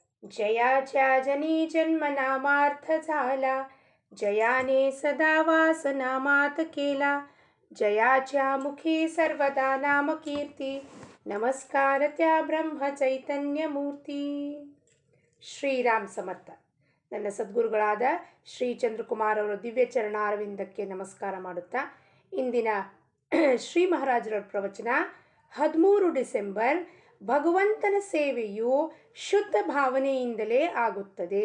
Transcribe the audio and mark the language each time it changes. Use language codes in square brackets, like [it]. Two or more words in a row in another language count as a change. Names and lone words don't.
[mr] जयाच्या जनी जन्म नामार्थ झाला, जयाने सदा वास नामात केला. जयाच्या मुखी सर्वदा नाम कीर्ती, नमस्कार त्या ब्रह्म चैतन्य मूर्ती. [kn] ಶ್ರೀರಾಮ್ ಸಮರ್ಥ. ನನ್ನ ಸದ್ಗುರುಗಳಾದ ಶ್ರೀ ಚಂದ್ರಕುಮಾರ್ ಅವರ ದಿವ್ಯ ಚರಣಾರವಿಂದಕ್ಕೆ ನಮಸ್ಕಾರ ಮಾಡುತ್ತಾ, ಇಂದಿನ ಶ್ರೀ ಮಹಾರಾಜರ ಪ್ರವಚನ 13 ಡಿಸೆಂಬರ್. ಭಗವಂತನ ಸೇವೆಯು ಶುದ್ಧ ಭಾವನೆಯಿಂದಲೇ ಆಗುತ್ತದೆ.